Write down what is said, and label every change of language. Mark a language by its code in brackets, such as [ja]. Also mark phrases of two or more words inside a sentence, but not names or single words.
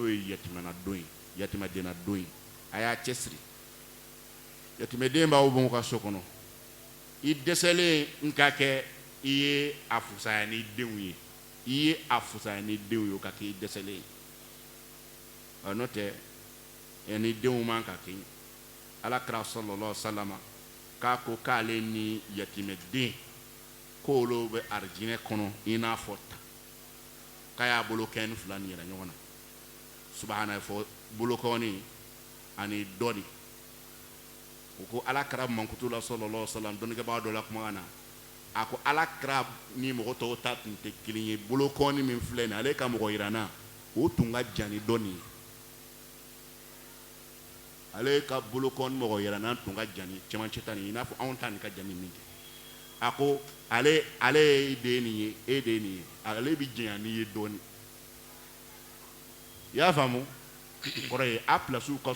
[bm] ye yatimana don ye yatimadenya don ye a y'a cɛsiri yatimɛden b'aw bɔn ka so kɔnɔ i dɛsɛlen n ka kɛ i ye a fusaya ni denw ye i ye a fusaya ni denw ye o ka kɛ i dɛsɛlen ye n'o tɛ ni denw man ka kɛ ala kira [ar] صلى الله عليه وسلم [bm] k'a ko k'ale ni yatimɛden k'olu bɛ arijinɛ kɔnɔ i n'a fɔ ta k'a y'a bolo kɛ ni fila ni yɛrɛ ɲɔgɔn na subahana fɔ bolokɔni ani dɔni o ko alakira mankutu la [ar] صلى الله عليه وسلم [bm] dɔnnikɛbaga dɔ la kumakan na a ko alakira ni mɔgɔ tɔw ta tun tɛ kelen ye bolokɔni min filɛ nin ale ka mɔgɔ yirana o tun ka jan ni dɔni ye ale ka bolokɔni mɔgɔ yirana tun ka jan ni cɛmancɛ ta nin ye i n'a fɔ anw ta nin ka jan ni min kɛ a ko ale de ye nin ye e de ye nin ye ale bɛ janya n'i ye dɔɔni i y'a faamu kɔrɔ ye a pilasiw ka